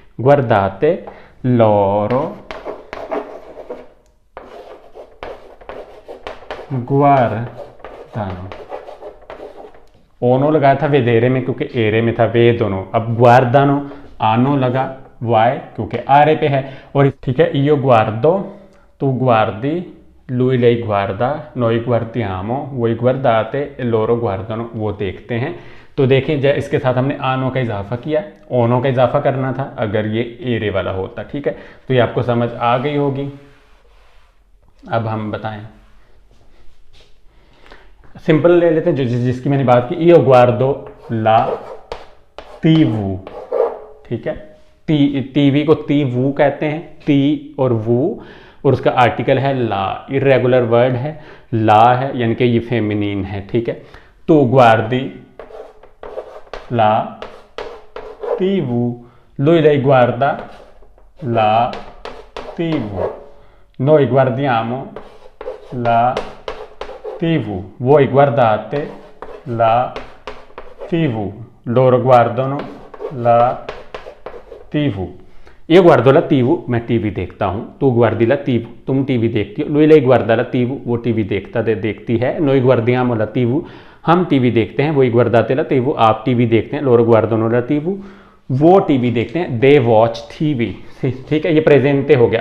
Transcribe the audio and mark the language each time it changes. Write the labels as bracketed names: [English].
[Italian] guardate loro guardano, [Hindi] ओनो लगाया था वेदेरे में क्योंकि एरे में था, वे दोनों। अब गुआर्दानो, आनो लगा वाई क्योंकि आरे पे है। [Italian] और ठीक है, io guardo, tu guardi, lui lei guarda, noi guardiamo, voi guardate e loro guardano, [Hindi] वो देखते हैं। तो देखें, जब इसके साथ हमने आनो का इजाफा किया, ओनो का इजाफा करना था अगर ये एरे वाला होता, ठीक है। तो ये आपको समझ आ गई होगी। अब हम बताएं, सिंपल ले लेते हैं जिसकी मैंने बात की, [Italian] io guardo la TV, [Hindi] ठीक है। टीवी को TV कहते हैं, टी और वू, और उसका आर्टिकल है ला, इरेगुलर वर्ड है, ला है, यानी कि ये फेमिनिन है, ठीक है। [Italian] तो guardi la TV, lui lei guarda la TV, noi guardiamo la TV, voi guardate la TV, loro guardano la TV। io guardo la TV, [Hindi] मैं टीवी देखता हूँ, [Italian] tu guardi la TV, [Hindi] तुम टीवी देखती हो, [Italian] lui lei guarda la TV, [Hindi] वो TV देखती है, [Italian] noi guardiamo la TV, [Hindi] हम टीवी देखते हैं, वही [Italian] guardate la TV, [Hindi] आप टीवी देखते हैं, [Italian] loro guardano la TV, [Hindi] वो टीवी देखते हैं, [English] they watch TV, [Hindi] ठीक है। ये प्रेजेंटे हो गया।